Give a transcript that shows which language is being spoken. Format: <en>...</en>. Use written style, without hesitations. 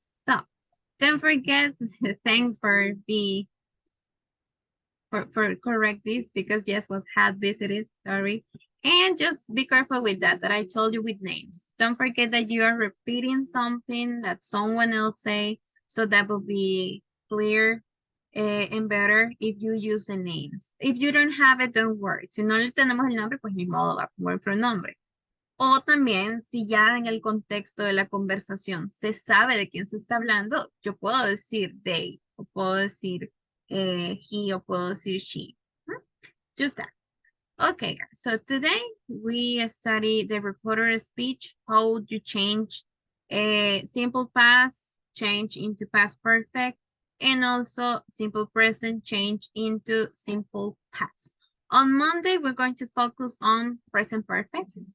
<en>So, don't forget, thanks for correct this, because yes, was had visited, sorry. And just be careful with that I told you with names. Don't forget that you are repeating something that someone else say, so that will be clear and better if you use the names. If you don't have it, don't worry.</en> <es>Si no le tenemos el nombre, pues ni modo, va como el pronombre. O también, si ya en el contexto de la conversación se sabe de quién se está hablando, yo puedo decir they, o puedo decir he, o puedo decir she.</es> <en>Just that. Okay, guys. So today we study the reporter speech, how you change a simple past, change into past perfect, and also simple present, change into simple past. On Monday, we're going to focus on present perfect.</en>